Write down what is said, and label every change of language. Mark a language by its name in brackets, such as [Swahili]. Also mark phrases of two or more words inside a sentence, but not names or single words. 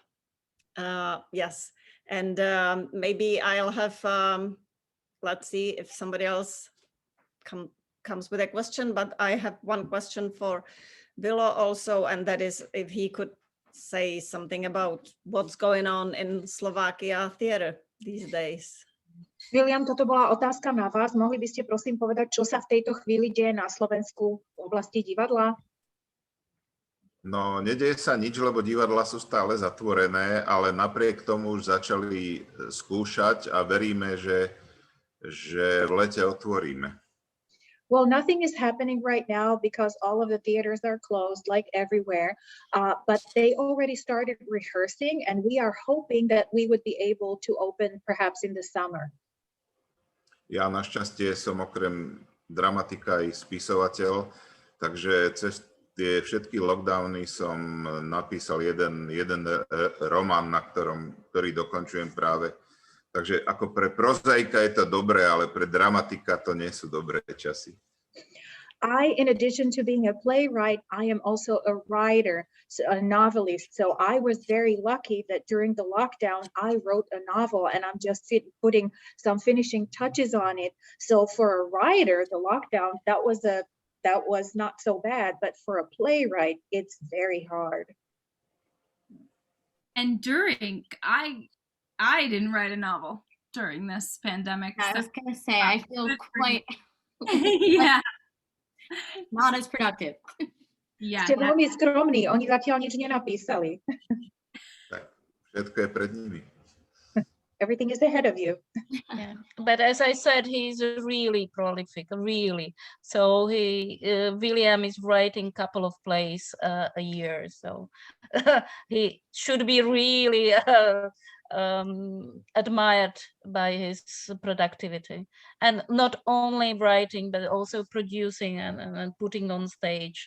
[English] Yes, and maybe I'll have, let's see if somebody else comes with a question, but I have one question for Vilo also, and that is if he could say something about what's going on in Slovakia theater these days. [Slovak] William, toto bola otázka na vás. Mohli by ste prosím povedať, čo sa v tejto chvíli deje na Slovensku v oblasti divadla? No, nedeje sa nič, lebo divadlá sú stále zatvorené, ale napriek tomu už začali skúšať a veríme, že v lete otvoríme. [English] Well, nothing is happening right now because all of the theaters are closed, like everywhere. But they already started rehearsing, and we are hoping that we would be able to open perhaps in the summer. [Slovak] Ja našťastie som okrem dramatika aj spisovateľ, takže cez tie všetky lockdowny som napísal jeden román, ktorý dokončujem práve. Takže ako pre prozaika je to dobré, ale pre dramatika to nie sú dobré časy. [English] In addition to being a playwright, I am also a writer, a novelist. So I was very lucky that during the lockdown, I wrote a novel, and I'm just putting some finishing touches on it. So for a writer, the lockdown, that was not so bad, but for a playwright, it's very hard. And during, I didn't write a novel during this pandemic. I was going to say, I feel quite yeah. not as productive. Yeah. [Slovak] Ste veľmi skromní, oni zatiaľ nič nenapísali. Tak, všetko je pred nimi. [English] Everything is ahead of you. Yeah. But as I said, he's really prolific, really. So William is writing a couple of plays a year. So he should be really admired by his productivity, and not only writing but also producing and putting on stage.